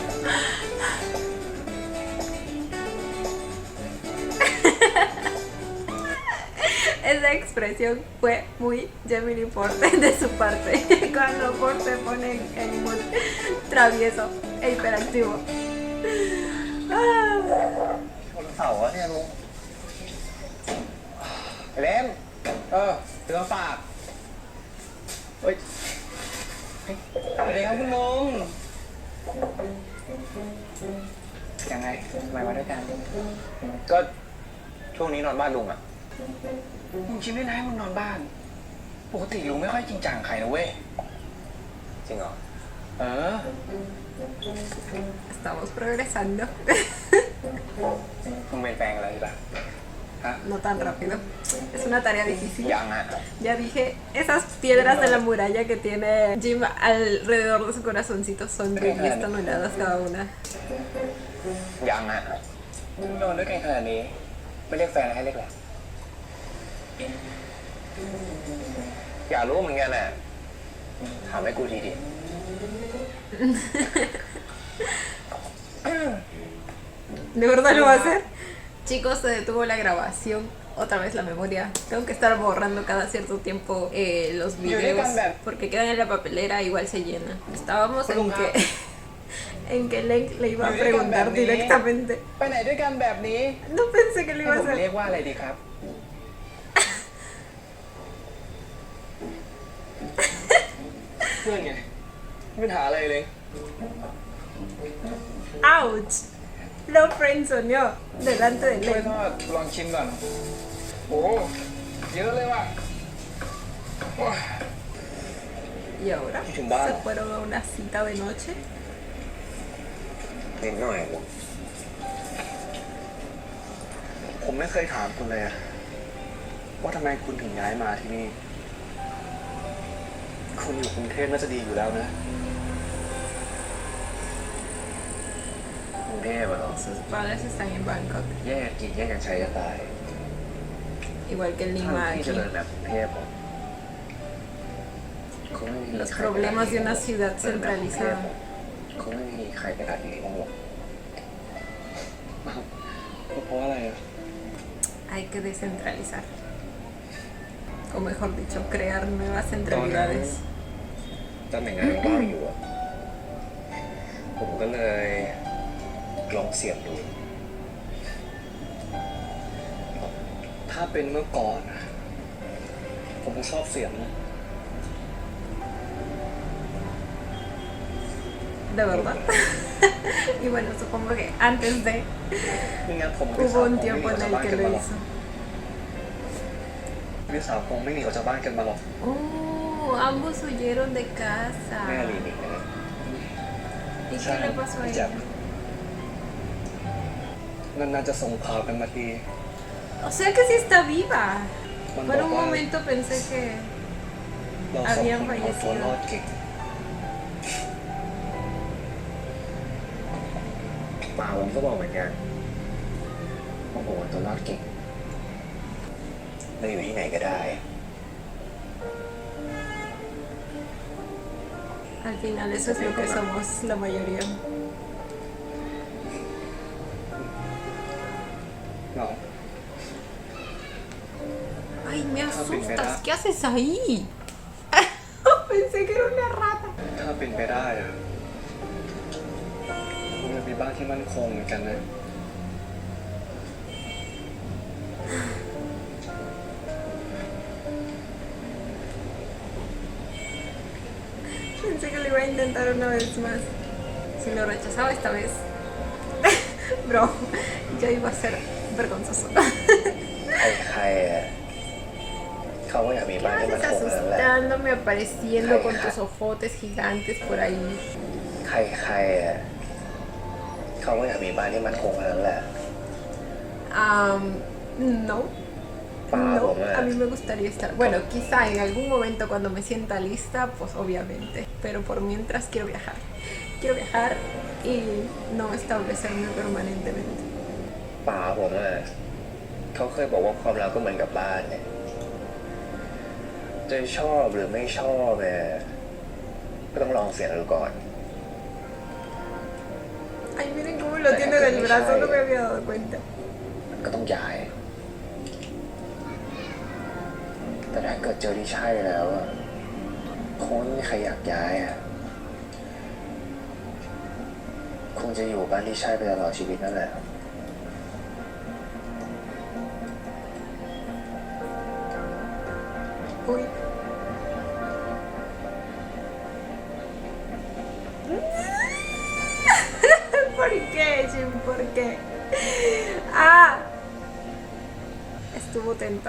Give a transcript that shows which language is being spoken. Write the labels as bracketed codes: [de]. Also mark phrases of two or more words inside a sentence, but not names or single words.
[es] Esa expresión fue muy Gemini Porte de su parte. Cuando Porte se pone en mood travieso e hiperactivo. [th] วันเสาร์อะเนี่ยลุงเล่มซื้อมาฝากเฮ้ยสวัสดีครับคุณลุง ยังไงทำไมมาด้วยกัน ก็ช่วงนี้นอนบ้านลุงอะ มึงคิดได้ไงมึงนอนบ้าน ปกติลุงไม่ค่อยจริงจังใครนะเว้ย จริงเหรอ เออ [es] Estamos progresando. [th] มึงเป็นแฟนอะไรหรือเปล่าฮะ [es] No tan rápido. Es una tarea difícil. [th] ยังอ่ะ [es] Ya dije, esas piedras de la muralla que tiene Jim alrededor de su corazoncito son de 10 toneladas cada una. [th] ยังอ่ะมึงนอนด้วยกันขนาดนี้ ไม่เรียกแฟนให้เรียกแหละ อยากรู้เหมือนกันน่ะถามให้กูทีดิ [es] ¿De verdad lo va a hacer? Chicos, se detuvo la grabación. Otra vez la memoria. Tengo que estar borrando cada cierto tiempo los videos porque quedan en la papelera, igual se llena. Estábamos en que Leng le iba a preguntar directamente. [th] ไปไหนด้วยกันแบบนี้ [es] No pensé que lo [th] ให้ [es] iba a [th] ผมเรีย [es] hacer. [th] กว่าอะไรดีครับ เพื่อนไงไม่มีปัญหาอะไรเลย [es] ¡Ouch! Lo friendzoneó delante de [th] ช่วย [es] Leng. [th] ทอดลองชิมก่อน โอ้เยอะเลยว่ะ [es] Y ahora se fueron a una cita de noche. [th] นิดหน่อยผมไม่เคยถามคุณเลยอะว่าทำไมคุณถึงย้ายมาที่นี่ คุณอยู่กรุงเทพน่าจะดีอยู่แล้วนะกรุงเทพอะเหรอ [es] Sus padres están en Bangkok, [th] แย่กินแย่กันใช้จะตาย [es] igual que en [th] ถ้า [es] Lima [th] ที่ [es] aquí. [th] เจริญแบบกรุงเทพอะคงไม่มี [es] Los [th] ใคร [es] problemas de una ciudad centralizada. [th] คงไม่มีใครขนาดนี้หรอกเพราะอะไรอะ [es] Hay que descentralizar. O mejor dicho, crear nuevas centralidades. [th] ตำแหน่งงานว่างอยู่อะผมก็เลยลองเสี่ยงดู ถ้าเป็นเมื่อก่อนอะผมก็ชอบเสี่ยงนะ [es] De verdad. Y bueno, supongo que antes de [th] ไม่งั้นผมกับ [es] hubo un tiempo en el que lo hizo. [th] พี่สาวคงไม่หนีออกจากบ้านกันมาหรอก [es] Oh, ambos huyeron de casa. [th] แม่ลีหนีนะ [es] ¿Y qué le pasó a [th] พี่ [es] ella? [th] แจ๊บนานๆจะส่งข่าวกันมาที [es] O sea que sí está viva. [th] มันบ [es] Por [th] อก [es] un [th] ว่า [es] momento pensé que [th] เราสอง [es] habían [th] คนเอาตัว [es] fallecido. [th] รอดเก่งป่าผมก็บอกเหมือนกันว่าผมเอาตัวรอดเก่งเราอยู่ที่ไหนก็ได้ [es] Al final eso es lo que somos la mayoría. [th] เนาะ [es] Ay, me asustas. asustas. ¿Qué haces ahí? Pensé que era una rata. [th] ถ้าเป็นไปได้อะผมอยากมีบ้านที่มั่นคงเหมือนกันนะ [es] Pensé que lo iba a intentar una vez más. Si lo rechazaba esta vez, bro, ya iba a ser vergonzoso. [th] ใครๆอะเขาก็อยากมี [es] ¿Qué [th] บ้านที่มั่น [es] haces [th] คงนั่นแหละ [es] asustándome, apareciendo con tus ojotes gigantes por ahí? [th] ใครๆอะเขาก็อยากมีบ้านที่มั่นคงนั่นแหละ [es] No. No, a mí me gustaría estar. Bueno, quizá en algún momento cuando me sienta lista, pues obviamente. Pero por mientras quiero viajar. Quiero viajar y no establecerme permanentemente. [th] ป่าผมอะเขาเคยบอกว่าความรักก็เหมือนกับบ้านไงจะชอบหรือไม่ชอบเนี่ยก็ต้องลองเสียงดูก่อน [es] Ay, miren cómo lo tiene del brazo, no me había dado cuenta. [th] ก็ต้องย้าย แต่ถ้าเกิดเจอที่ใช่แล้วอะคงไม่มีใครอยากย้ายอะคงจะอยู่บ้านที่ใช่ไปตลอดชีวิตนั่นแหละ [es] Uy. ¿Por qué, Jim? ¿Por qué? Ah, estuvo tentado.